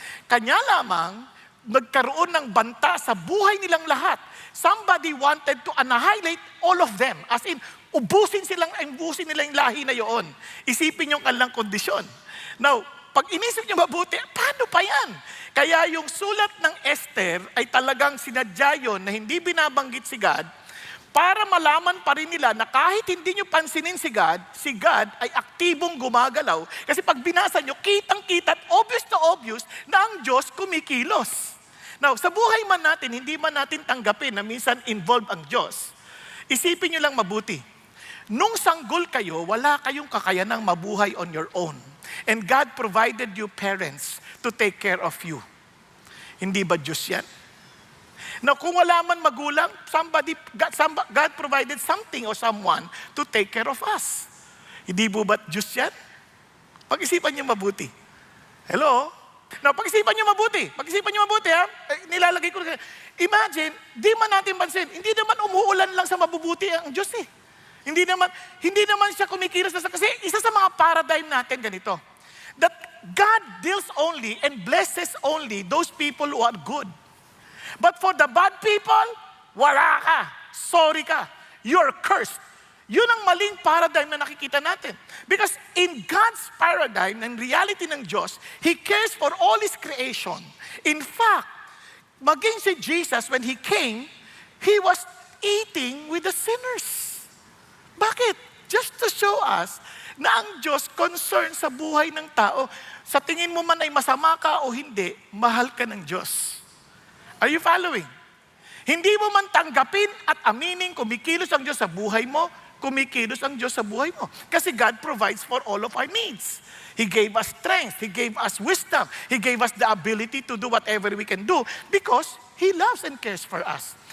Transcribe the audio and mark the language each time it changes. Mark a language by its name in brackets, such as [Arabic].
[Filipino] Kanya lamang, nagkaroon ng banta sa buhay nilang lahat. [English] Somebody wanted to annihilate all of them. [Filipino] As in, ubusin nila yung lahi na yon. Isipin yung kanilang kondisyon. Now, pag inisip nyo mabuti, paano pa yan? Kaya yung sulat ng Esther ay talagang sinadya yun na hindi binabanggit si God para malaman pa rin nila na kahit hindi nyo pansinin si God ay aktibong gumagalaw. Kasi pag binasa nyo, kitang-kita at obvious na ang Diyos kumikilos. Now, sa buhay man natin, hindi man natin tanggapin na minsan involved ang Diyos. Isipin nyo lang mabuti. Nung sanggol kayo, wala kayong kakayanang mabuhay [English] on your own. And God provided you parents to take care of you. [Filipino] Hindi ba Diyos yan? [English] Now, [Filipino] kung wala man magulang, [English] God provided something or someone to take care of us. [Filipino] Hindi po ba Diyos yan? Pag-isipan niyo mabuti. Hello? Now, pag-isipan niyo mabuti ha? Nilalagay ko. Imagine, di man natin pansin, hindi naman umuulan lang sa mabubuti ang Diyos eh. Hindi naman siya kumikilos na kasi isa sa mga paradigm natin ganito. [English] That God deals only and blesses only those people who are good. But for the bad people, [Filipino] wala ka. Sorry ka. [English] You're cursed. [Filipino] Yun ang maling paradigm na nakikita natin. [English] Because in God's paradigm, [Filipino] ng reality ng Diyos, [English] He cares for all His creation. In fact, [Filipino] maging si Jesus, [English] when He came, He was eating with the sinners. [Filipino] Bakit? [English] Just to show us [Filipino] na ang Diyos concerned sa buhay ng tao. Sa tingin mo man ay masama ka o hindi, mahal ka ng Diyos. [English] Are you following? [Filipino] Hindi mo man tanggapin at aminin kumikilos ang Diyos sa buhay mo, kumikilos ang Diyos sa buhay mo. [English] Kasi God provides for all of our needs. He gave us strength. He gave us wisdom. He gave us the ability to do whatever we can do because He loves and cares for us.